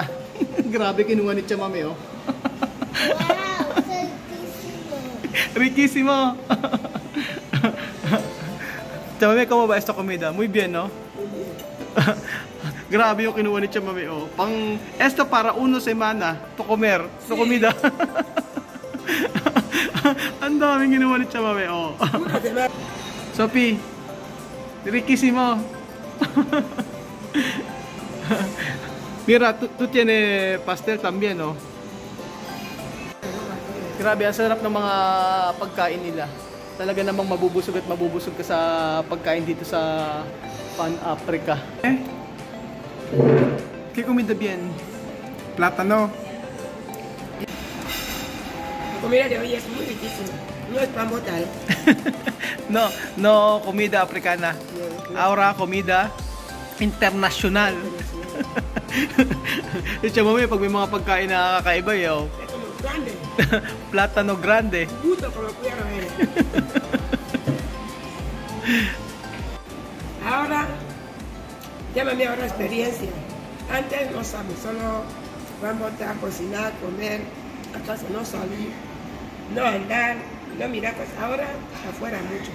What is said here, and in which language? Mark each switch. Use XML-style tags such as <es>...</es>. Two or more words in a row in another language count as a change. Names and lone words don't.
<tl>Grabe kinuha ni Chamame oh.</tl> <es>Wow, riquísimo. Riquísimo! Chamame, ¿cómo va esta comida? Muy bien, no?</es> <tl>Grabe yung kinuha ni Chamame oh.</tl> <es>Esto para 1 semana to comer, to comida.</es> <tl>Ang daming kinuha ni Chamame oh.</tl> <es>Sophie, riquísimo. Mira, tú tienes pastel también, no?</es> <tl>Grabe, ang sarap ng mga pagkain nila. Talaga namang mabubusog at mabubusog ka sa pagkain dito sa Pan-Africa.</tl> <es>¿Qué comida bien? Plátano. La comida de hoy es muy riquísima. No es pan botal. No comida africana. Ahora comida international.</es> <tl>Ito mo pag may mga pagkain na kakaiba yo.</tl> <es>Es como grande. Plátano grande. Gusto como quiero ver. Ahora, llámame ahora experiencia. Antes no sabes, solo vamos a cocinar, comer, a casa no salir, no andar, no mirar, pues ahora afuera mucho.</es>